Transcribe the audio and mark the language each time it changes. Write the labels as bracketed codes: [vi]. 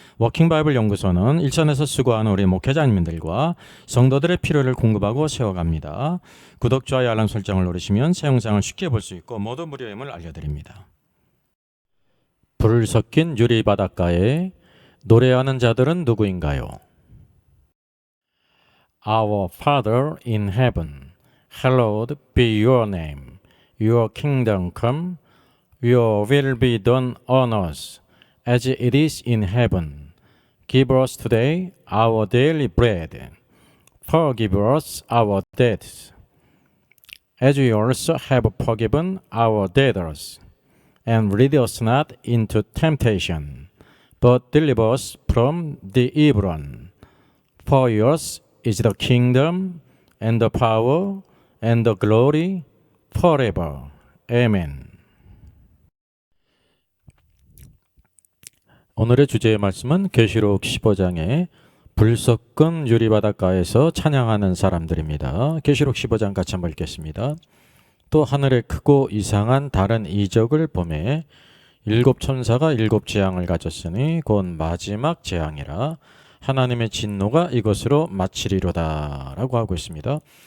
[ko] 워킹바이블 연구소는 일선에서 수고하는 우리 목회자님들과 성도들의 필요를 공급하고 세워갑니다. 구독, 좋아요, 알람 설정을 누르시면 새 영상을 쉽게 볼 수 있고 모두 무료임을 알려드립니다. 불 섞인 유리 바닷가에 노래하는 자들은 누구인가요? [en] Our Father in heaven, hallowed be your name. Your kingdom come, your will be done on earth as it is in heaven. Give us today our daily bread. Forgive us our debts, as we also have forgiven our debtors. And lead us not into temptation, but deliver us from the evil one. For yours is the kingdom, and the power, and the glory, forever. Amen. [ko] 오늘의 주제의 말씀은 계시록 15장의 불 섞은 유리바닷가에서 찬양하는 사람들입니다. 계시록 15장 같이 한번 읽겠습니다. 또 하늘에 크고 이상한 다른 이적을 보매 일곱 천사가 일곱 재앙을 가졌으니 곧 마지막 재앙이라 하나님의 진노가 이것으로 마치리로다 라고 하고 있습니다.